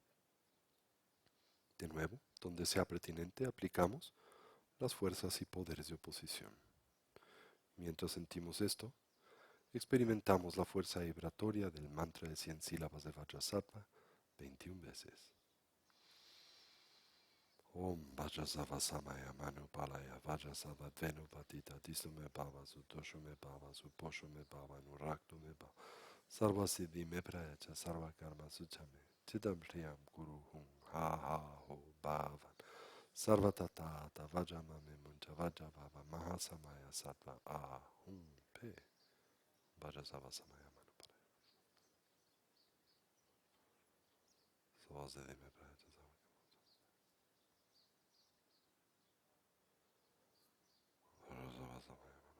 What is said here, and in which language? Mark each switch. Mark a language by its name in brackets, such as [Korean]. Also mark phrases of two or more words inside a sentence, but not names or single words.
[Spanish] De nuevo, donde sea pertinente, aplicamos las fuerzas y poderes de oposición. Mientras sentimos esto, experimentamos la fuerza vibratoria del mantra de 100 sílabas de Vajrasattva 21 veces. [Sanskrit] Om Vajrasava Samaya Manu Palaya Vajrasava Venu Patita Distume Bhava Sutosho Me Bhava Suposho Me Bhava Nuraktu Me Bhava Sarva Siddhi Me Prayacha Sarva Karma Suchame Chidam Shriyam Guru Hum Ha Ha Ho Bhavan Sarva Tata Vajamame Muncha Vajabhava Mahasamaya Sattva Ahum Pe Vajrasava Samaya Manu Palaya Sarva Siddhi Me Prayacha Sarva Samaya